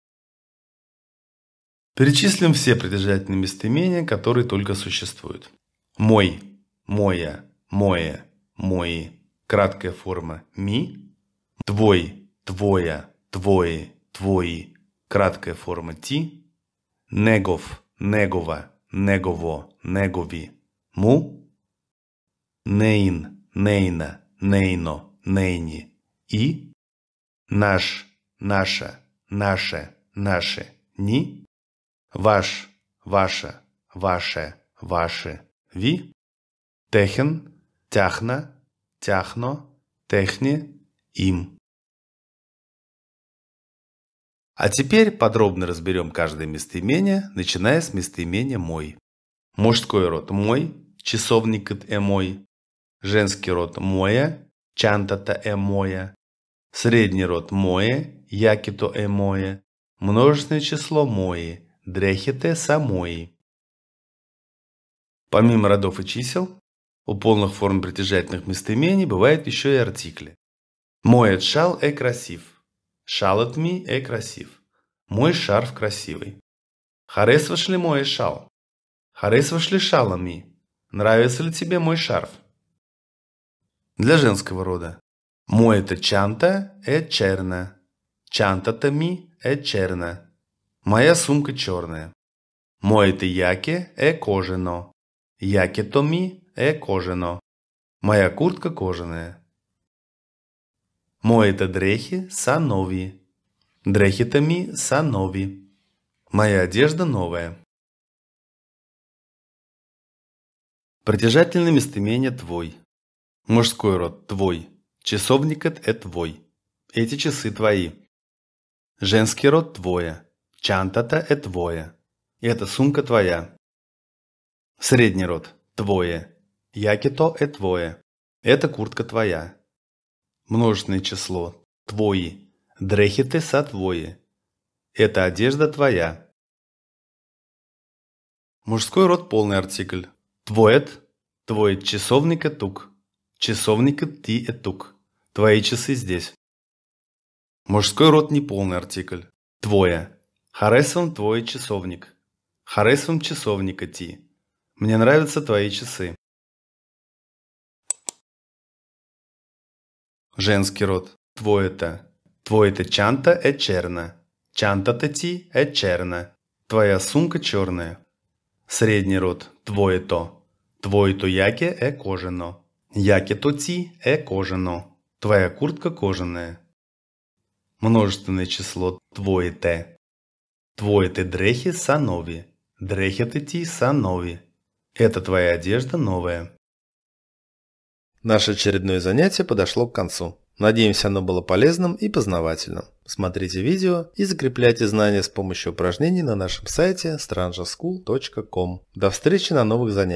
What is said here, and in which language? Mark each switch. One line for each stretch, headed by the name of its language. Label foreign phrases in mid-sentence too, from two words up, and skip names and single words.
Russian: Перечислим все притяжательные местоимения, которые только существуют.
Bulgarian: Мой, моя, мое, мои.
Russian: Краткая форма
Bulgarian: ми. Твой, твоя, твои, твои.
Russian: Краткая форма ти.
Bulgarian: Негов, негова, негово, негови. Му. Нейн, нейна, нейно, нейни. И. Наш, наша, наше, наши, ни. Ваш, ваша, ваше, ваши, ви. Техен, тяхна, тяхно, техни, им.
Russian: А теперь подробно разберем каждое местоимение, начиная с местоимения мой. Мужской род мой,
Bulgarian: часовникът е мой.
Russian: Женский род
Bulgarian: моя, чантата е моя.
Russian: Средний род
Bulgarian: мое, якито е мое.
Russian: Множественное число
Bulgarian: мои, дрехите са мои.
Russian: Помимо родов и чисел, у полных форм притяжательных местоимений бывают еще и артикли.
Bulgarian: Моят шал е красив. Шалът ми е красив.
Russian: Мой шарф красивый.
Bulgarian: Харесваш ли мой шал? Харесваш ли шала ми?
Russian: Нравится ли тебе мой шарф? Для женского рода.
Bulgarian: Моята чанта е черна. Чантата ми е черна.
Russian: Моя сумка черная.
Bulgarian: Моето яке е кожено. Якето ми е кожено.
Russian: Моя куртка кожаная.
Bulgarian: Моите дрехи са нови. Дрехите ми са нови.
Russian: Моя одежда новая. Притяжательное местоимение твой. Мужской род
Bulgarian: твой. Часовникът е твой.
Russian: Эти часы твои. Женский род твоя.
Bulgarian: Чантата е твоя.
Russian: Эта сумка твоя. Средний род
Bulgarian: твое. Якито е твое.
Russian: Эта куртка твоя. Множественное число твои.
Bulgarian: Дрехите са твои.
Russian: Эта одежда твоя. Мужской род полный артикль.
Bulgarian: Твоят. Твой часовник е тук. Часовникът ти е тук.
Russian: Твои часы здесь. Мужской род неполный артикль.
Bulgarian: Твоя. Харесвам твой часовник. Харесвам часовника ти.
Russian: Мне нравятся твои часы. Женский род. Твоята.
Bulgarian: Твоята чанта е черна. Чантата ти е черна.
Russian: Твоя сумка черная. Средний род.
Bulgarian: Твоето. Твоето яке е кожено. Якето ти е кожено.
Russian: Твоя куртка кожаная. Множественное число твоите.
Bulgarian: Твоите дрехи са нови. Дрехите ти са нови.
Russian: Это твоя одежда новая. Наше очередное занятие подошло к концу. Надеемся, оно было полезным и познавательным. Смотрите видео и закрепляйте знания с помощью упражнений на нашем сайте strangeschool.com. До встречи на новых занятиях.